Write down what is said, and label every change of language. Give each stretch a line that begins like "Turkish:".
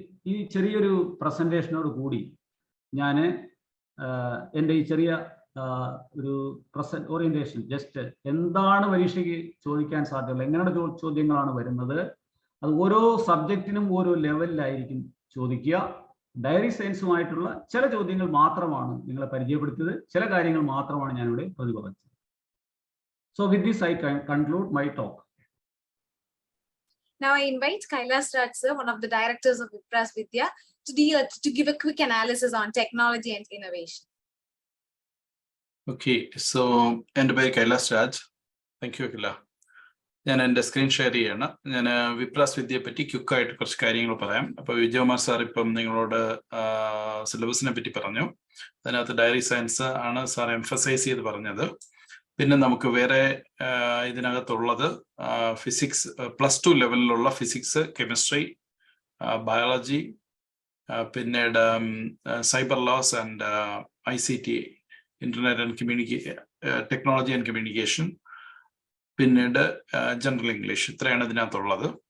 Malayalam: ഈ ചെറിയൊരു പ്രസന്റേഷനോട് കൂടി ഞാൻ എൻ്റെ ഈ ചെറിയ ഒരു ഓറിയന്റേഷൻ, ജസ്റ്റ് എന്താണ് പരീക്ഷയ്ക്ക് ചോദിക്കാൻ സാധ്യതയുള്ളത്, എങ്ങനെയുള്ള ചോദ്യങ്ങളാണ് വരുന്നത്, അത് ഓരോ സബ്ജക്റ്റിനും ഓരോ ലെവലിലായിരിക്കും ചോദിക്കുക. ഡയറി സയൻസുമായിട്ടുള്ള ചില ചോദ്യങ്ങൾ മാത്രമാണ് നിങ്ങളെ പരിചയപ്പെടുത്തിയത്, ചില കാര്യങ്ങൾ മാത്രമാണ് ഞാനിവിടെ പ്രതിപാദിച്ചത്.
English: So with this I conclude my talk. Now I invite Kailas Raj sir, one of the directors of Vipras Vidya, to give a quick analysis on technology and innovation. Okay, so
Malayalam: എൻ്റെ പേര് Kailas Raj.
English: thank you
Malayalam: അഖില. ഞാൻ എൻ്റെ screen share ചെയ്യാണ്. ഞാൻ വിപ്രാസ് വിദ്യയെ പറ്റി ക്വിക്കായിട്ട് കുറച്ച് കാര്യങ്ങൾ പറയാം. അപ്പോൾ വിജയകുമാർ സാർ ഇപ്പം നിങ്ങളോട് സിലബസിനെ പറ്റി പറഞ്ഞു. അതിനകത്ത് ഡയറി സയൻസ് ആണ് സാർ എംഫസൈസ് ചെയ്ത് പറഞ്ഞത്. പിന്നെ നമുക്ക് വേറെ ഇതിനകത്തുള്ളത് ഫിസിക്സ്, +2 ലെവലിലുള്ള ഫിസിക്സ്, കെമിസ്ട്രി, ബയോളജി, പിന്നീട് cyber laws and ICT, internet and technology and communication, പിന്നീട് ജനറൽ ഇംഗ്ലീഷ്. ഇത്രയാണ് ഇതിനകത്തുള്ളത്.